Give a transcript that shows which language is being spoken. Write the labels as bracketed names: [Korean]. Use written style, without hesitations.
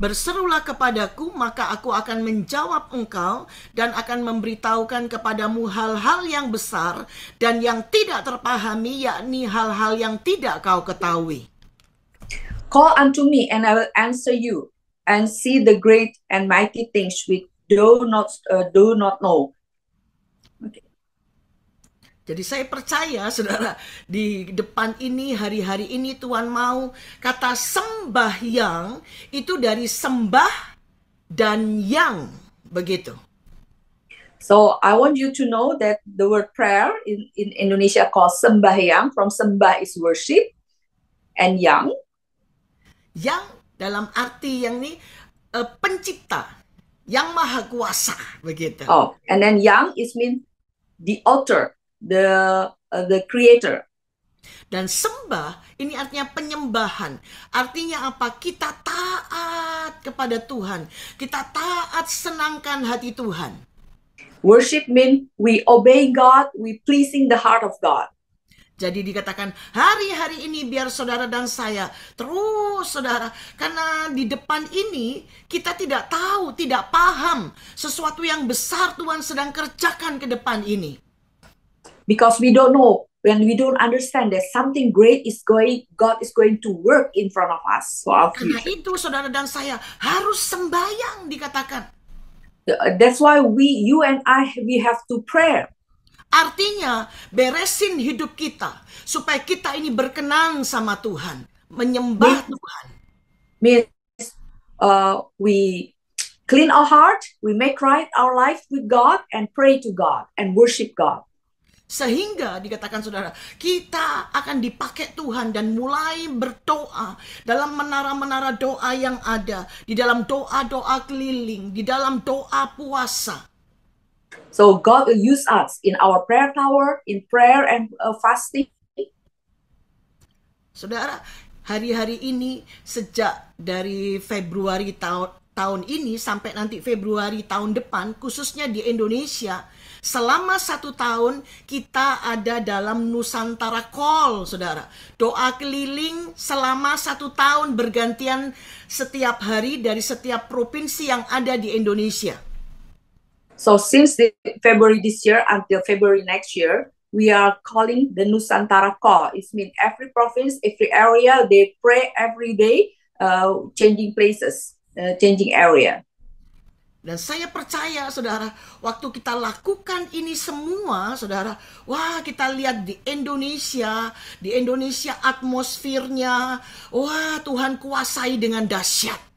[Indonesian] Berserulah kepadaku, maka aku akan menjawab engkau dan akan memberitahukan kepadamu hal-hal yang besar dan yang tidak terpahami, yakni hal-hal yang tidak kau ketahui. [English] Call unto me, and I will answer you, and see the great and mighty things which do not know. Okay. [Indonesian] Jadi saya percaya, saudara, di depan ini, hari-hari ini Tuhan mau kata sembahyang itu dari sembah dan yang, begitu. [English] So I want you to know that the word prayer in Indonesia called sembahyang, from sembah is worship, and yang. [Indonesian] Yang dalam arti yang ini pencipta, yang maha kuasa, begitu. [English] Oh, and then yang is mean the author, the creator. [Indonesian] Dan sembah ini artinya penyembahan. Artinya apa? Kita taat kepada Tuhan. Kita taat, senangkan hati Tuhan. [English] Worship mean we obey God, we pleasing the heart of God. [Indonesian] Jadi dikatakan hari-hari ini biar saudara dan saya terus, saudara, karena di depan ini kita tidak tahu, tidak paham sesuatu yang besar Tuhan sedang kerjakan ke depan ini. [English] Because we don't know, when we don't understand that something great is God is going to work in front of us for our [Indonesian] Karena [English] future. [Indonesian] itu saudara dan saya harus sembahyang, dikatakan. [English] That's why you and I, we have to pray. [Indonesian] Artinya beresin hidup kita supaya kita ini berkenan sama Tuhan, menyembah Tuhan. [English] Means we clean our heart, we make right our life with God, and pray to God and worship God. [Indonesian] Sehingga dikatakan saudara, kita akan dipakai Tuhan dan mulai berdoa dalam menara-menara doa yang ada, di dalam doa-doa keliling, di dalam doa puasa. [English] So God will use us in our prayer tower, in prayer and fasting. [Indonesian] Saudara, hari-hari ini sejak dari Februari tahun ini sampai nanti Februari tahun depan, khususnya di Indonesia, selama 1 tahun kita ada dalam Nusantara Call, saudara. Doa keliling selama 1 tahun bergantian setiap hari dari setiap provinsi yang ada di Indonesia. [English] So since February this year until February next year, we are calling the Nusantara Call. It means every province, every area, they pray every day, changing places, changing area. [Indonesian] Dan saya percaya, saudara, waktu kita lakukan ini semua, saudara, wah, kita lihat di Indonesia atmosfernya, wah, Tuhan kuasai dengan dahsyat.